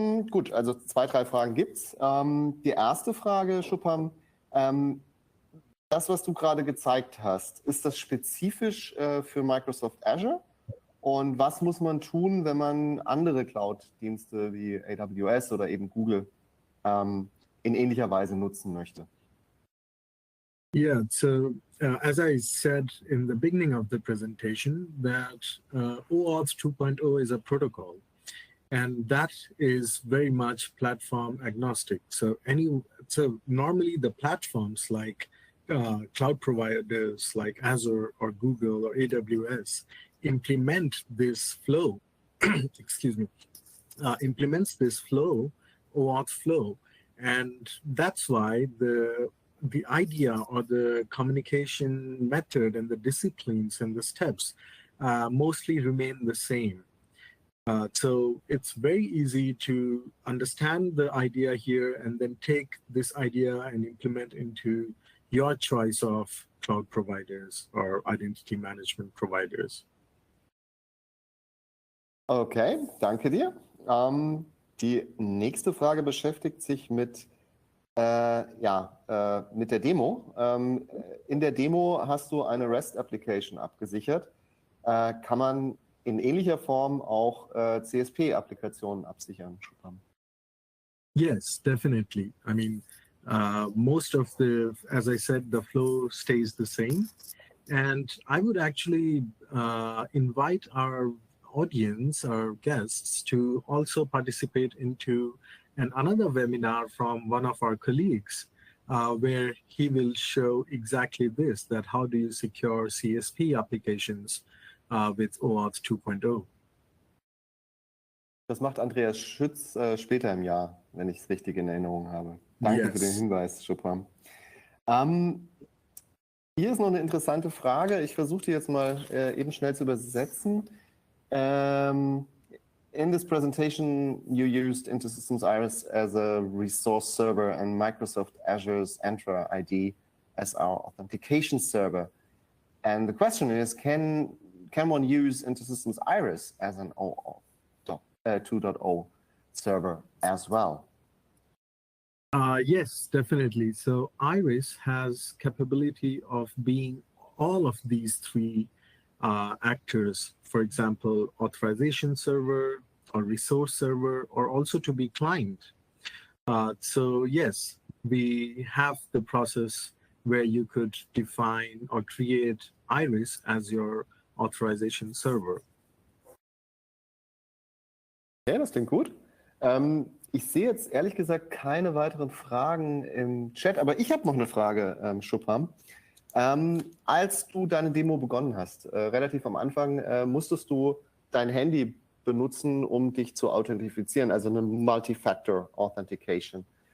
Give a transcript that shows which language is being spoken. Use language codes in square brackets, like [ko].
[de] Gut, also 2, 3 Fragen gibt's. Die erste Frage, Shubham, das, was du gerade gezeigt hast, ist das spezifisch für Microsoft Azure? Und was muss man tun, wenn man andere Cloud-Dienste wie AWS oder eben Google in ähnlicher Weise nutzen möchte? [en] Yeah, so as I said in the beginning of the presentation, that OAuth 2.0 is a protocol, and that is very much platform agnostic. So normally the platforms like cloud providers like Azure or Google or AWS implement this flow, excuse me, implements this flow, OAuth flow, and that's why the idea or the communication method and the disciplines and the steps mostly remain the same. So it's very easy to understand the idea here and then take this idea and implement into your choice of cloud providers or identity management providers. [de] Okay, danke dir. Die nächste Frage beschäftigt sich mit mit der Demo. In der Demo hast du eine REST-Application abgesichert. Kann man in ähnlicher Form auch CSP-Applikationen absichern, Shubham? [en] Yes, definitely. I mean, most of as I said, the flow stays the same. And I would actually invite our audience, our guests, to also participate into another webinar from one of our colleagues, where he will show exactly this, that how do you secure CSP applications with OAuth 2.0. [de] Das macht Andreas Schütz später im Jahr, wenn ich es richtig in Erinnerung habe. Danke für den Hinweis, Shubham. Hier ist noch eine interessante Frage. Ich versuche die jetzt mal eben schnell zu übersetzen. [en] In this presentation, you used InterSystems Iris as a resource server and Microsoft Azure's Entra ID as our authentication server. And the question is, can one use InterSystems Iris as an OAuth 2.0 server as well? Yes, definitely. So Iris has capability of being all of these three actors. For example, authorization server or resource server, or also to be client. So yes, we have the process where you could define or create Iris as your authorization server. [de] Ja, das klingt gut. Ich sehe jetzt ehrlich gesagt keine weiteren Fragen im Chat, aber ich habe noch eine Frage, Shubham. Als du deine Demo begonnen hast, relativ am Anfang, musstest du dein Handy benutzen, um dich zu authentifizieren, also eine Multi-Factor Authentication.